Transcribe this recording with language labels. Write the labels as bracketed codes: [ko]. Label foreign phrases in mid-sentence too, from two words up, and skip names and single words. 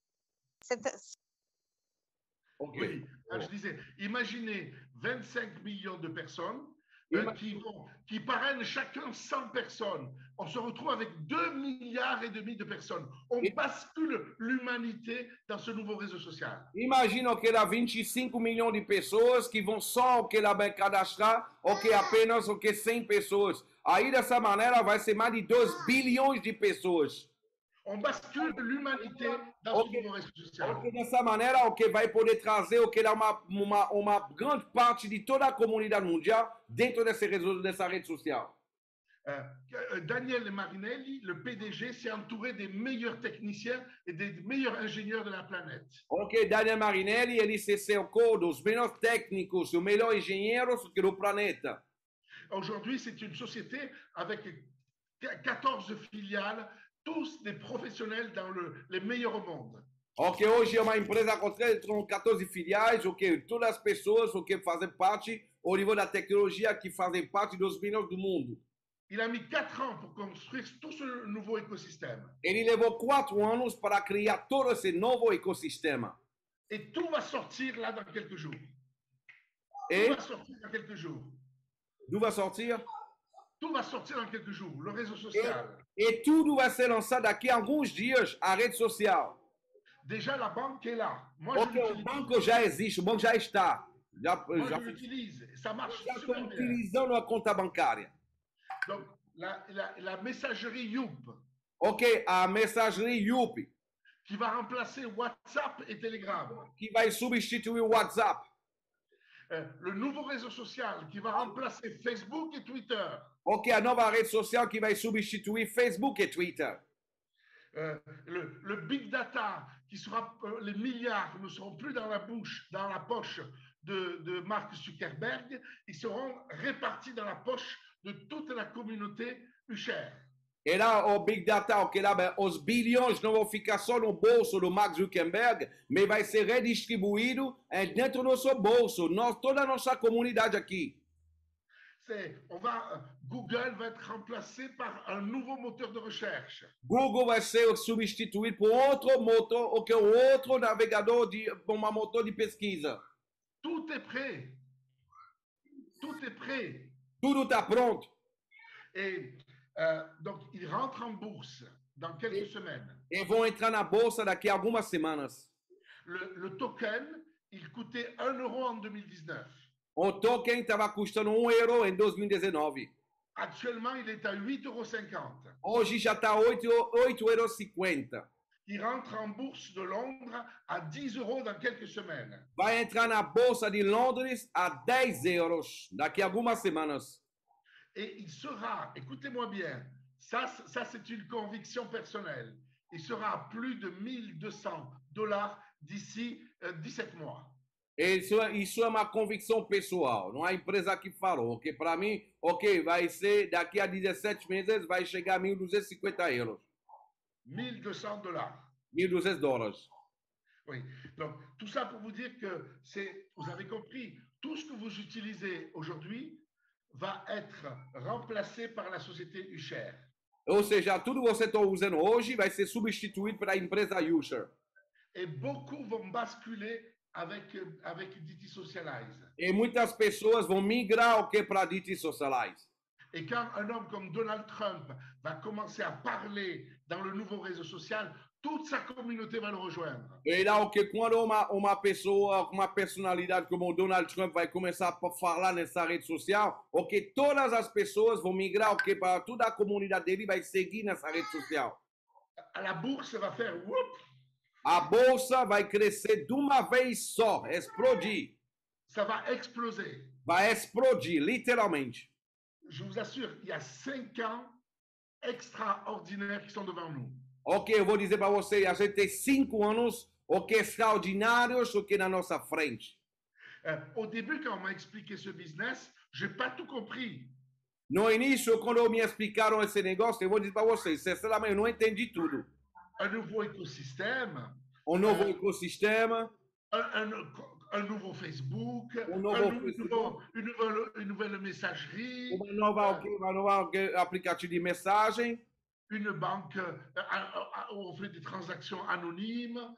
[fr] Oui, je disais, imaginez 25 millions de personnes qui parrainent chacun 100 personnes. On se retrouve avec 2,5 milliards de personnes. On bascule l'humanité dans ce nouveau réseau social. [pt] Imagina que há 25 milhões de pessoas que vão só cadastrar apenas 100 pessoas. Aí dessa maneira vai ser mais de 2 bilhões de pessoas. [fr] On bascule l'humanité dans ce nouveau réseau social. [pt] Dessa maneira, vai poder trazer uma grande parte de toda a comunidade mundial dentro dessa rede social. [fr] Daniel Marinelli, le PDG, s'est entouré des meilleurs techniciens et des meilleurs ingénieurs de la planète. [pt] Ok, Daniel Marinelli, ele se cercou dos melhores técnicos, os melhores engenheiros do planeta. [fr] Aujourd'hui, c'est une société avec 14 filiales, tous des professionnels dans les meilleurs au monde. [pt] Ok, hoje é uma empresa com 14 filiais, ok, todas as pessoas que fazem parte, ao nível da tecnologia, que fazem parte dos melhores do mundo. [fr] Il a mis 4 ans pour construire tout ce nouveau écosystème. [pt] Ele levou 4 anos para criar todo esse novo ecossistema. [fr] Et tout va sortir là dans quelques jours. Et Tout va sortir dans quelques jours. d'où va sortir? Tout va sortir dans quelques jours. Le réseau social. [pt] E tudo vai ser lançado daqui a alguns dias, a rede social. [fr] Déjà, la banque est là. Moi, [pt] Ok, [fr] je [pt] o [fr] l'utilise. [pt] banco já existe, o banco já está. [fr] Moi, je l'utilise. Ça marche [pt] Já [fr] super [pt] estou [fr] bien. [pt] utilizando a conta bancária. [fr] Donc, la messagerie Youp, [pt] Ok, a mensagerie Yupi, [fr] qui va remplacer WhatsApp et Telegram. [pt] que vai substituir o WhatsApp. [fr] Le nouveau réseau social qui va remplacer Facebook et Twitter. [pt] Ok, a nova rede social que vai substituir Facebook e Twitter. [fr] Le [en] big data [fr] qui sera, les milliards ne seront plus dans la poche de Mark Zuckerberg, ils seront répartis dans la poche de toute la communauté Usher. [pt] E lá o [en] Big Data, [pt] ok, lá os bilhões não vão ficar só no bolso do Mark Zuckerberg, mas vai ser redistribuído dentro do nosso bolso, toda a nossa comunidade aqui. [fr] Google va être remplacé par un nouveau moteur de recherche. [pt] Google vai ser substituído por outro motor, ou que outro navegador por uma motor de pesquisa. [fr] Tout est prêt. Tout est prêt. [pt] Tudo está pronto. [fr] Et donc, il rentre en bourse dans quelques semaines. [pt] E vão entrar na bolsa daqui a algumas semanas. [fr] Le token, il coûtait 1 euro en 2019. [pt] O token estava custando €1 em 2019. [fr] Actuellement, il est à 8,50 euros. [pt] Hoje já está €8,50. [fr] Il rentre en bourse de Londres à 10 euros dans quelques semaines. [pt] Vai entrar na bolsa de Londres a €10 daqui a algumas semanas. [fr] Et il sera, écoutez-moi bien, ça c'est une conviction personnelle, il sera à plus de $1,200 d'ici 17 mois. [pt] Isso é uma convicção pessoal, não é a empresa que falou, ok? Para mim, ok, vai ser daqui a 17 meses, vai chegar a €1.250. [fr] $1,200. [pt] $1.200. [fr] Oui. Donc, tout ça pour vous dire que vous avez compris, tout ce que vous utilisez aujourd'hui va être remplacé par la société Usher. [pt] Ou seja, tudo que você está usando hoje vai ser substituído pela empresa Usher. [fr] Et beaucoup vont basculer avec DT Socialize. [pt] E muitas pessoas vão migrar o que para DT Socialize. [fr] Et quand un homme comme Donald Trump va commencer à parler dans le nouveau réseau social, toute sa communauté va le rejoindre. [pt] E lá o que quando uma pessoa, uma personalidade como o Donald Trump vai começar a falar nessa rede social, o que todas as pessoas vão migrar, o que para toda a comunidade dele vai seguir nessa rede social. [fr] La bourse va faire whoop. [pt] A bolsa vai crescer de uma vez só, explodir. [fr] Ça va exploser. [pt] Vai explodir, literalmente. [fr] Je vous assure, il y a 5 ans extraordinaires qui sont devant nous. [pt] Ok, eu vou dizer para você, a gente tem 5 anos, o que extraordinários, o que na nossa frente. [fr] Au début, quand on m'a expliqué ce business, je n'ai pas tout compris. [pt] No início, quando me explicaram esse negócio, eu vou dizer para vocês, sinceramente, eu não entendi tudo. [fr] Un nouveau écosystème. [pt] Um novo ecossistema, [fr] Un nouveau Facebook, [pt] Facebook. [fr] Une nouvelle messagerie, [pt] uma nova aplicativo de mensagem, [fr] une banque où on fait des transactions anonymes.